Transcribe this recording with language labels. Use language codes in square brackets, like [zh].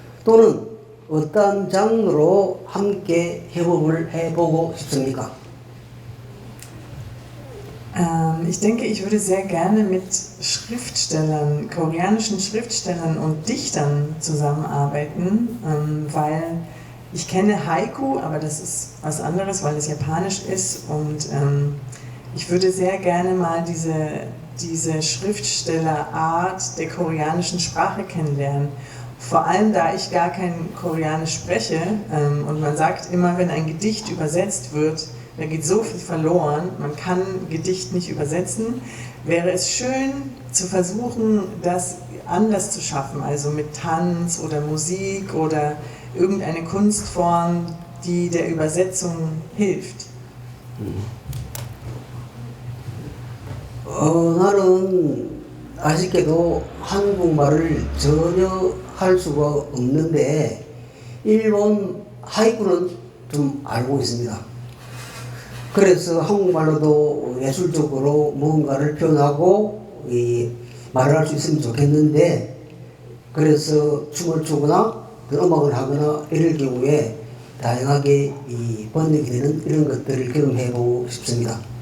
[ko] 또는 어떤 장르로 함께 협업을 해보고 싶습니까? [de] Ich denke, ich würde sehr gerne mit Schriftstellern, koreanischen Schriftstellern und Dichtern zusammenarbeiten, weil ich kenne Haiku, aber das ist was anderes, weil es japanisch ist und Ich würde sehr gerne mal diese Schriftstellerart der koreanischen Sprache kennenlernen. Vor allem, da ich gar kein Koreanisch spreche und man sagt immer, wenn ein Gedicht übersetzt wird, da geht so viel verloren, man kann Gedicht nicht übersetzen, wäre es schön zu versuchen, das anders zu schaffen, also mit Tanz oder Musik oder irgendeine Kunstform, die der Übersetzung hilft. [ko] 나는 아쉽게도 한국말을 전혀 할 수가 없는데 일본 하이쿠는 좀 알고 있습니다. 그래서 한국말로도 예술적으로 뭔가를 표현하고 말을 할 수 있으면 좋겠는데 그래서 춤을 추거나 음악을 하거나 이럴 경우에 다양하게 번역이 되는 이런 것들을 경험해보고 싶습니다.